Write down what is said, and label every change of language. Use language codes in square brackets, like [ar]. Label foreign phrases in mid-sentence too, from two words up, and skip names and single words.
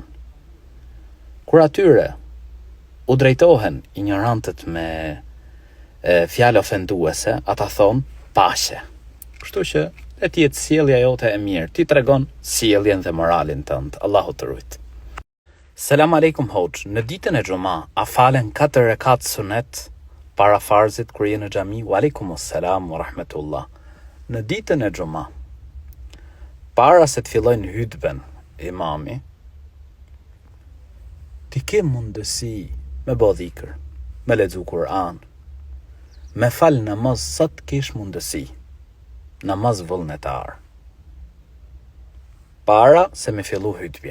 [sq] Kur atyre u drejtohen ignorantët me fjalë ofenduese, ata thon paqe. Kështu që e ti jetë sjellja jote e mirë, ti tregon sjelljen dhe moralin tënd. Allahu të rujt. [ar] سلام عليكم [sq] hoxh, në ditën e xuma, a falen 4 rekat sunet para farzit kur je në xhami? [ar] وعليكم السلام ورحمة الله. [sq] Në ditën e xuma, para se të fillojnë hutben imami, ti ke mundësi me bë dhikr, me lexu Kur'an, me fal namaz sa të kesh mundësi. Namaz vullnetar. Para se me fillu hutbja.